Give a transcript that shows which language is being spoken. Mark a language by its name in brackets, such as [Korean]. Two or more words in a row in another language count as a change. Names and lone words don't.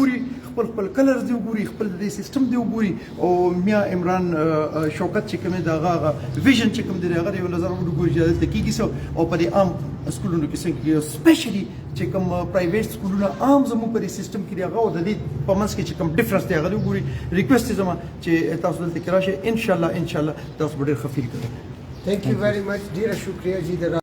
[Pashto] خپل کلرز دې وګوري خپل د سیستم دې وګوري او میا عمران شوکت چې کوم دی هغه ویژن چې کوم دی هغه یو نظر وګوري چې دلته کېږي څه او په دې عام سکولونو کې څنګه سپیشلی چې کوم پرایویټ سکولونه عام زموږ په دې سیستم کې دی هغه او د دې په منځ کې چې کوم ډفرنس دی هغه وګوري ریکویسټ زما چې تاسو دلته کې راشئ ان شاء الله تاسو به ډېر ښه فیل کوئ [English] Thank you very much. [Pashto] ډیره شکریه جی